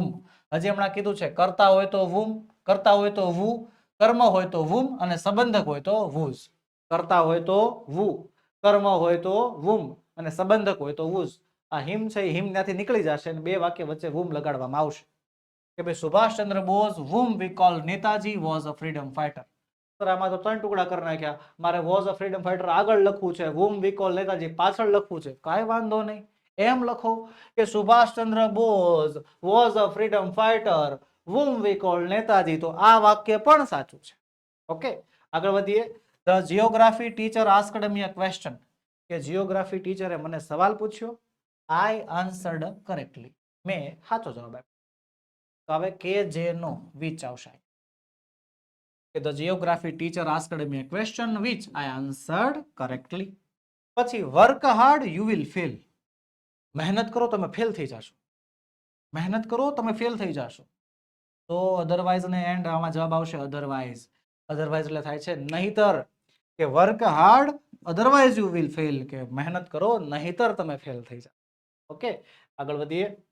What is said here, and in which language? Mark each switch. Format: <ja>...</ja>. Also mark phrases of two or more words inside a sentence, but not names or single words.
<gu>હજી હમણાં કીધું છે કરતા હોય તો વુમ, કરતા હોય તો વુ, કર્મ હોય તો વુમ અને સંબંધક હોય તો વુઝ. કરતા હોય તો વુ, કર્મ હોય તો વુમ અને સંબંધક હોય તો વુઝ. આ હિમ છે એ હિમ ત્યાંથી નીકળી જશે અને બે વાક્ય વચ્ચે વુમ લગાડવામાં આવશે. કે ભાઈ</gu> <en>સુભાષચંદ્ર બોઝ whom we call નેતાજી was a freedom fighter.</en> <gu>સર આમાં તો 3 ટુકડા કરી નાખ્યા. મારે</gu> <en>was a freedom fighter</en> <gu>આગળ લખવું છે,</gu> <en>whom we call</en> <gu>નેતાજી પાછળ લખવું છે. કાંઈ વાંધો નહીં, એમ લખો કે સુભાષચંદ્ર બોઝ</gu> <en>was a freedom fighter whom we call</en> <gu>નેતાજી. તો આ વાક્ય પણ સાચું છે. ઓકે, આગળ વધીએ.</gu> <en>The geography teacher asked me a question.</en> <gu>કે જીઓગ્રાફી ટીચરે મને સવાલ પૂછ્યો.</gu> <en>I answered correctly.</en> <gu>મેં સાચો જવાબ આપ્યો. તો હવે કે જે નો which આવશે.</gu> <en>કે the geography teacher asked me a question which I answered correctly. પછી work hard you will fail.</en> <gu>મહેનત કરો તમે ફેલ થઈ જશો. મહેનત કરો તમે ફેલ થઈ જશો. તો અધરવાઇઝ ને એન્ડ આમાં જવાબ આવશે અધરવાઇઝ. અધરવાઇઝ એટલે થાય છે નહીતર. કે</gu> <en>work hard otherwise you will fail.</en> <gu>કે મહેનત કરો નહીતર તમે ફેલ થઈ જાઓ. ઓકે, આગળ વધીએ.</gu>